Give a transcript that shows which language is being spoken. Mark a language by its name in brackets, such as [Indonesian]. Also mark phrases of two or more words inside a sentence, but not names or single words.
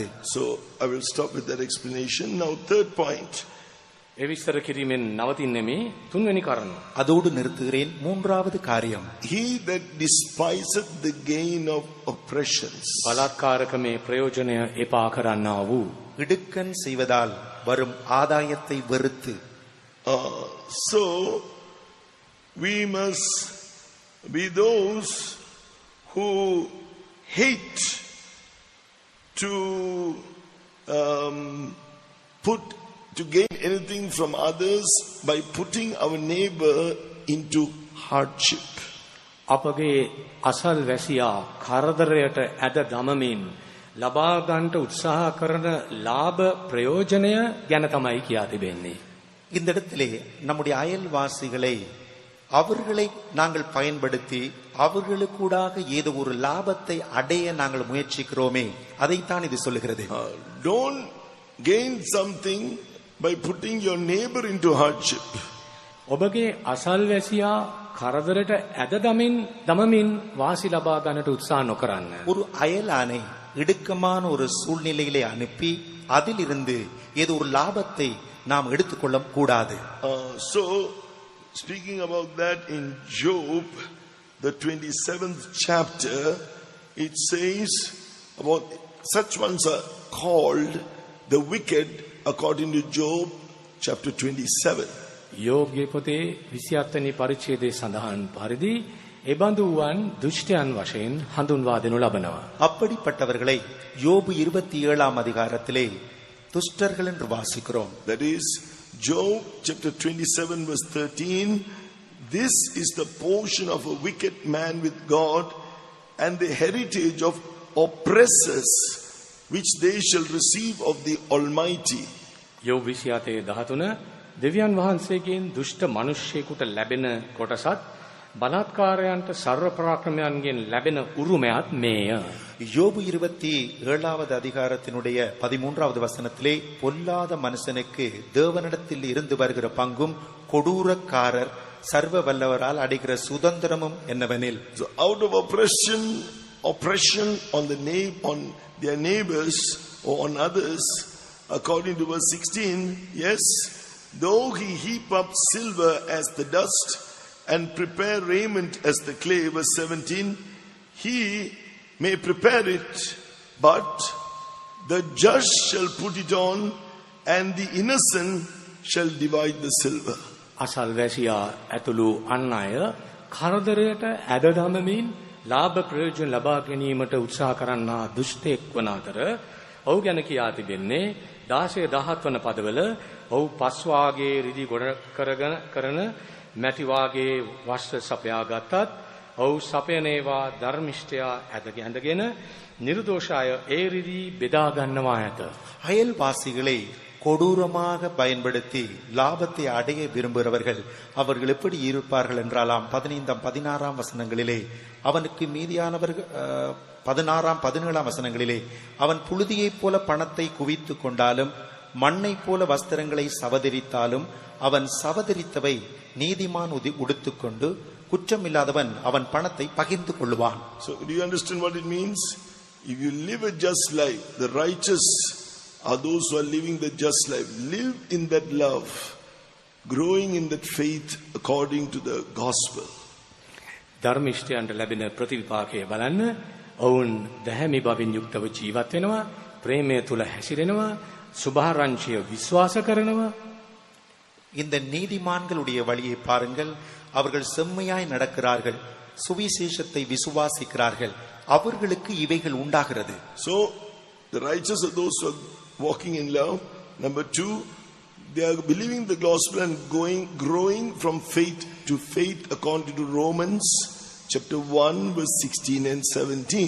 [English] So I will stop with that explanation. Now third point. [Sinhala] ඒ විස්තර කිරීමෙන් නවතින්නේ මේ තුන්වෙනි කාරණය. [Tamil] அதோடு நிறுத்துகிறேன். மூன்றாவது காரியம், [English] He that despiseth the gain of oppressions. [Sinhala] බලාත්කාරකමේ ප්‍රයෝජනය එපා කරන්නා වූ [Tamil] இடுக்கண் செய்வதால் வரும் ஆதாயத்தை வெறுத்து. [English] So we must be those who hate to to gain anything from others by putting our neighbor into hardship. [Sinhala] අපගේ අසල් වැසියා කරදරයට ඇද දමමින් ලබා ගන්නට උත්සාහ කරන ලාභ ප්‍රයෝජනය ගැන තමයි කියා තිබෙන්නේ. [Tamil] இந்த இடத்திலே நம்முடைய அயல்வாசிகளை அவர்களை நாங்கள் பயன்படுத்தி அவர்களுக்கூடாக ஏதோ ஒரு லாபத்தை அடைய நாங்கள் முயற்சிக்கிறோமே, அதைத்தான் இது சொல்லுகிறது. [English] Don't gain something by putting your neighbor into hardship. [Sinhala] ඔබගේ අසල්වැසියා කරදරයට ඇද දමමින් වාසි ලබා ගන්නට උත්සාහ නොකරන්න. [Tamil] ஒரு அயலானை இடுக்கமான ஒரு சூழ்நிலையிலே அனுப்பி அதிலிருந்து ஏதோ ஒரு லாபத்தை நாம் எடுத்துக்கொள்ள கூடாது. [English] So speaking about that in Job, the 27th chapter, it says about such ones are called the wicked according to Job chapter 27. [Sinhala] යෝබ්ගේ පොතේ 27 වෙනි පරිච්ඡේදයේ සඳහන් පරිදි එබඳු වූවන් දුෂ්ටයන් වශයෙන් හඳුන්වා දෙනු ලබනවා. [Tamil] அப்படிப்பட்டவர்களை யோபு 27ஆம் அதிகாரத்திலே துஷ்டர்கள் என்று வாசிக்கிறோம். [English] That is Job chapter 27 verse 13. This is the portion of a wicked man with God and the heritage of oppressors which they shall receive of the Almighty. [Sinhala] යෝබ් 27:13 දෙවියන් වහන්සේගෙන් දුෂ්ට මිනිසෙකුට ලැබෙන කොටසත් බලාත්කාරයන්ට සර්ව පරාක්‍රමයන්ගෙන් ලැබෙන උරුමයත් මේය. [Tamil] யோபு 27ஆவது அதிகாரத்தினுடைய 13ஆவது வசனத்திலே பொல்லாத மனுஷனுக்கு தேவனிடத்தில் இருந்து வருகிற பங்கும் கொடூரக்காரர் சர்வ வல்லவரால் அடைகிற சுதந்திரமும் என்னவெனில். [English] So out of oppression on their neighbors or on others, according to verse 16, yes, though he heap up silver as the dust and prepare raiment as the clay, verse 17, he may prepare it, but the just shall put it on and the innocent shall divide the silver. [Sinhala] අසල්වැසියා ඇතුළු අන් අය කරදරයට ඇද දමමින් ලාභ ප්‍රයෝජන ලබා ගැනීමට උත්සාහ කරන්නා දුෂ්ටෙක් වන අතර ඔහු ගැන කියා තිබෙන්නේ 16-17 වන පදවල ඔහු පස්වාගේ රිදි ගොඩ කරන මැටි වාගේ වස්ත්‍ර සපයා ගත්තත් ඔහු සපයනේවා ධර්මිෂ්ඨයා ඇඳගෙන නිර්දෝෂාය ඒ රිදි බෙදා ගන්නවා ඇත. [Tamil] அயல்வாசிகளை கொடூரமாக பயன்படுத்தி லாபத்தை அடைய விரும்புகிறவர்கள் அவர்கள் எப்படி இருப்பார்கள் என்றாலாம் 15-16 வசனங்களிலே அவனுக்கு மீதியானவர்கள் 16-17 வசனங்களிலே அவன் புழுதியைப் போல பணத்தை குவித்து கொண்டாலும் மண்ணை போல வஸ்திரங்களை சவதரித்தாலும் அவன் சவதரித்தவை நீதிமான் உடுத்துக்கொண்டு குற்றமில்லாதவன் அவன் பணத்தை பகிர்ந்து கொள்ளுவான். [English] So do you understand what it means? If you live a just life, the righteous are those who are living the just life. Live in that love, growing in that faith according to the gospel. [Sinhala] ධර්මිෂ්ඨයන්ට ලැබෙන ප්‍රතිවිපාකය බලන්න. ඔවුන් දැහැමි බවින් යුක්තව ජීවත් වෙනවා, ප්‍රේමය තුල හැසිරෙනවා, සුභාරංචිය විශ්වාස කරනවා. [Tamil] இந்த நீதிமான்களுடைய வழியை பாருங்கள். அவர்கள் செம்மையாய் நடக்கிறார்கள், சுவிசேஷத்தை விசுவாசிக்கிறார்கள், அவர்களுக்கு இவைகள் உண்டாகிறது. [English] So the righteous are those who are walking in love. Number 2, they are believing the gospel and growing from faith to faith according to Romans chapter 1 verse 16 and 17.